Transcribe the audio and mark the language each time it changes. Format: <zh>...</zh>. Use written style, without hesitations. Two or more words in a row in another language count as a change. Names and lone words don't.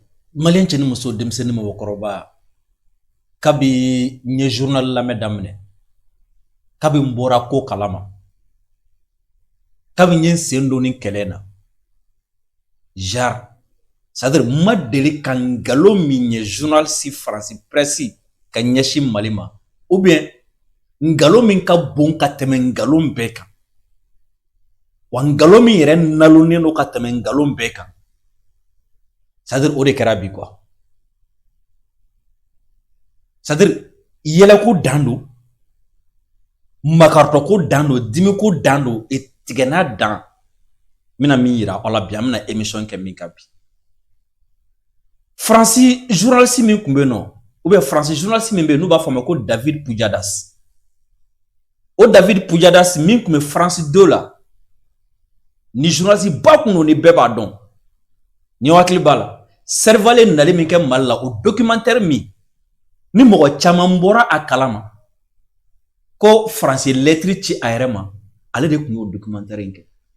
<bm>Malien cɛ ni muso denmisɛnnin mɔgɔkɔrɔba kabi n ye journal lamɛn daminɛ kabi n bɔra ko kalama kabi n ye n sen don ni kɛlɛ na</bm> <fr>genre c'est-à-dire</fr> <bm>ma deli ka ngalon min ye</bm> <fr>journaliste France presse</fr> <bm>ka ɲɛsin Mali ma ou bien ngalon min ka bon ka tɛmɛ ngalon bɛɛ kan wa ngalon min yɛrɛ nalonnen don ka tɛmɛ ngalon bɛɛ kan c'est-à-dire o de kɛra bi quoi c'est-à-dire yɛlɛko dan don makarɔtɔko dan don dimiko dan don tigɛna dan n bɛna min yira aw la bi an bɛna émission kɛ min kan bi Faransi journaliste min tun bɛ yen nɔ</bm> <fr>ou bien</fr> <bm>Faransi journaliste min bɛ yen n'u b'a fɔ a ma ko David Pujadas o David Pujadas min tun bɛ France 2 la ni journaliste ba tun don ni bɛɛ b'a dɔn ni hakili b'a la Servalet nali min kɛ Mali la o documentaire min ni mɔgɔ caman bɔra a kalama ko France ye lettre ci a yɛrɛ ma ale de tun y'o documentaire in kɛ</bm>